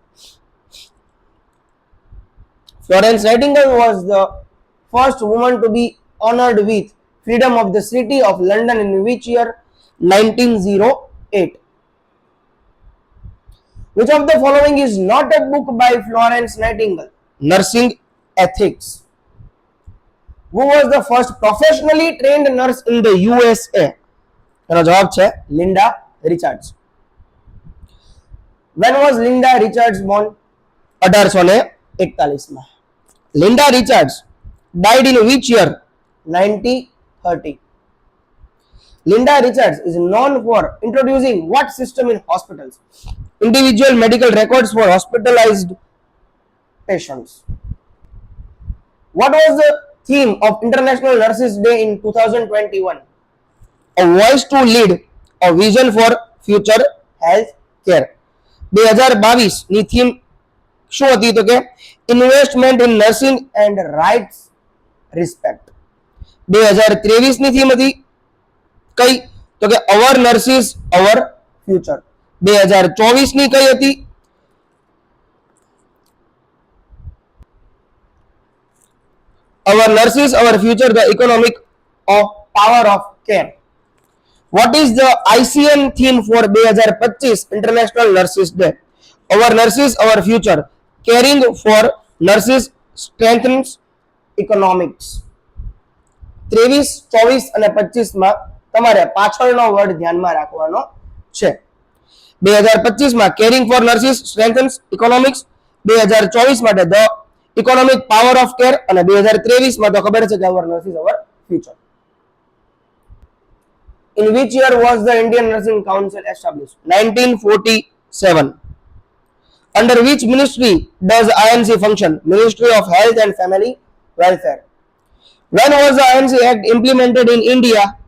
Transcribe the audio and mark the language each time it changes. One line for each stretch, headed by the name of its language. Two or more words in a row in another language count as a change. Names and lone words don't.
English: Florence Nightingale was the first woman to be honored with Freedom of the City of London in which year? 1908. Which of the following is not a book by Florence Nightingale? Nursing Ethics. Who was the first professionally trained nurse in the USA?
Gujarati: એનો જવાબ છે લિન્ડા રિચાર્ડ્સ.
English: When was Linda Richards born?
Gujarati: 1841 માં.
English: Linda Richards died in which year? 1930. Linda Richards is known for introducing what system in hospitals? Individual medical records for hospitalized patients. What was the theme of International Nurses Day in 2021? A voice to lead, a vision for future health care.
Gujarati: 2022 ની થીમ શું હતી? તો કે
English: investment in nursing and rights respect.
Gujarati: 2023 ની થીમ હતી કઈ? તો કે
English: our nurses our future.
Gujarati: 2024 ની કઈ હતી?
English: Our nurses, our future, the economic of power of care. What is the ICN theme for 2025 International Nurses Day? Our nurses, our future, caring for nurses strengthens economics.
Gujarati: 23, 24 અને 25 માં તમારે પાછળનો વર્ડ ધ્યાનમાં રાખવાનો છે.
English: 2025 માં caring for nurses strengthens economics, 2024 માટે the economic power of care
Gujarati: અને 2023 માં તો ખબર છે કે
English: our nurses our future. In which year was the Indian Nursing Council established? 1947. Under which ministry does INC function? Ministry of Health and Family Welfare. When was the INC Act implemented in India?